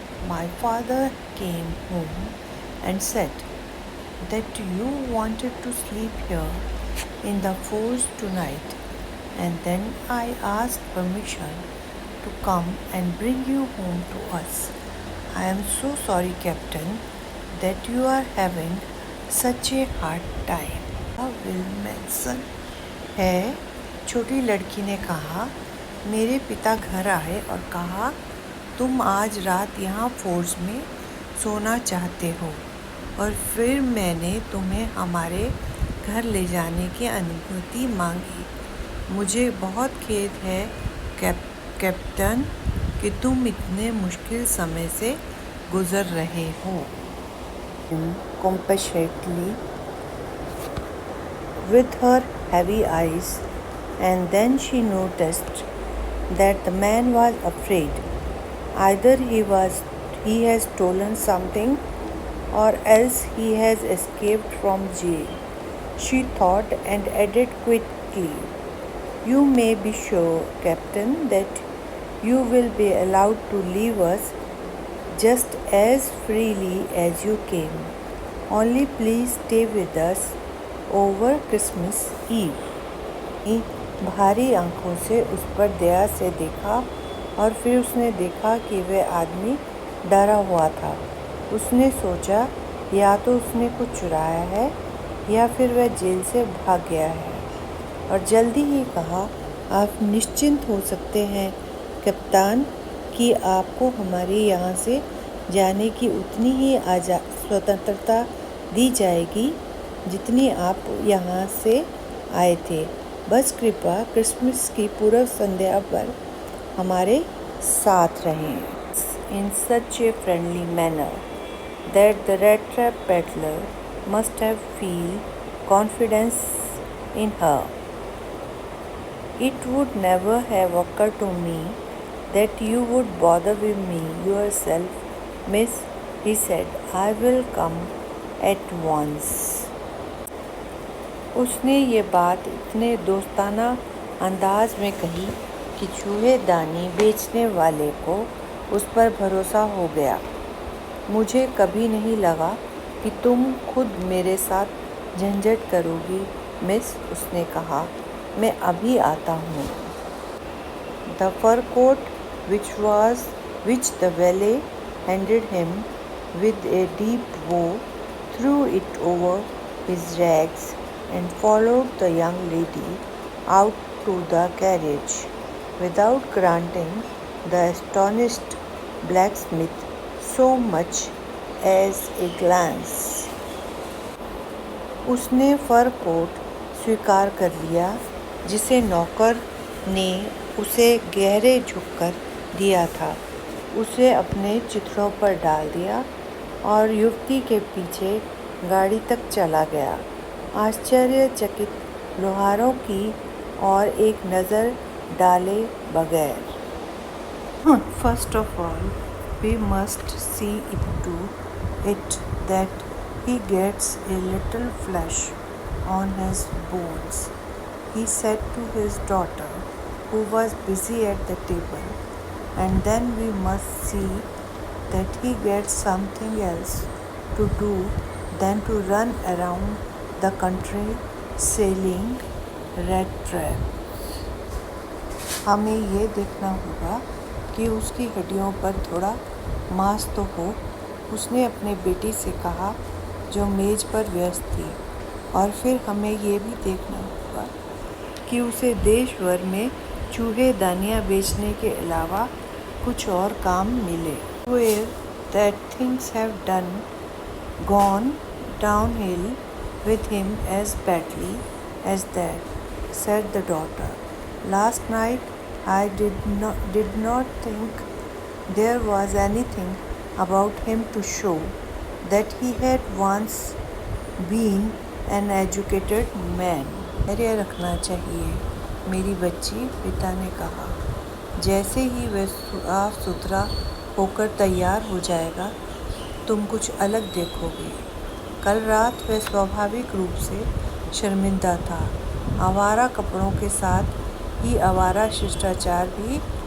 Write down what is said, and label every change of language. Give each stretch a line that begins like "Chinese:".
English: "My father came home and said that you wanted to sleep here in the forge tonight, and then I asked permission to come and bring you home to us. I am so sorry, Captain, that you are having such a hard time."
Hindi: विल्मेसन है। छोटी लड़की ने कहा, मेरे पिता घर आए और कहा, तुम आज रात यहाँ फोर्ज में सोना चाहते हो, और फिर मैंने तुम्हें हमारे घर ले जाने की अनुमति मांगी। मुझे बहुत खेद है कैप्टन कि तुम इतने मुश्किल समय से गुजर रहे हो।
English: Compassionately with her heavy eyes, and then she noticed that the man was afraid. Either he has stolen something, or else he has escaped from jail, she thought, and added quickly, "You may be sure, Captain, that you will be allowed to leave us just as freely as you came. Only please stay with us over Christmas Eve."
Hindi: भारी आंखों से उस पर दया से देखा, और फिर उसने देखा कि वह आदमी डरा हुआ था। उसने सोचा, या तो उसने कुछ चुराया है या फिर वह जेल से भाग गया है, और जल्दी ही कहा, "आप निश्चिंत हो सकते हैं कप्तान कि आपको हमारे यहाँ से जाने की उतनी ही स्वतंत्रता दी जाएगी जितनी आप यहाँ से आए थे। बस कृपया क्रिसमस की पूर्व संध्या पर हमारे साथ रहें."
English: In such a friendly manner that the rat trap peddler must have feel confidence in her. "It would never have occurred to me that you would bother with me yourself, miss," he said. "I will come at once."
Hindi: उसने ये बात इतने दोस्ताना अंदाज में कही कि चूहेदानी बेचने वाले को उस पर भरोसा हो गया। "मुझे कभी नहीं लगा कि तुम खुद मेरे साथ झंझट करोगी, मिस," उसने कहा। "मैं अभी आता हूँ."
English: The fur coat which the valet handed him with a deep bow, threw it over his rags and followed the young lady out to the carriage without granting the astonished blacksmith so much as a glance.
Hindi: उसने fur coat स्वीकार कर लिया जिसे नौकर ने उसे गहरे झुककर दिया था। उसे अपने चित्रों पर डाल दिया और युवती के पीछे गाड़ी तक चला गया, आश्चर्यचकित लोहारों की और एक नज़र डाले बगैर।
English: First of all, we must see to it that he gets a little flesh on his bones, he said to his daughter, who was busy at the table, and then we must see that he gets something else to do than to run around the country selling rat traps.
Hindi: हमें ये देखना होगा कि उसकी हड्डियों पर थोड़ा मांस तो हो, उसने अपने बेटी से कहा जो मेज पर व्यस्त थी। और फिर हमें ये भी देखना होगा कि उसे देश भर में चूहेदानियाँ बेचने के अलावा कुछ और काम मिले।
English: Where that things have gone downhill with him as badly as that, said the daughter. "Last night I did not think there was anything about him to show that he had once been an educated man."
Hindi: धैर्य रखना चाहिए मेरी बच्ची, पिता ने कहा। जैसे ही वह साफ सुथरा होकर तैयार हो जाएगा, तुम कुछ अलग देखोगे। कल रात वह स्वाभाविक रूप से शर्मिंदा था। आवारा कपड़ों के साथ ही आवारा शिष्टाचार भी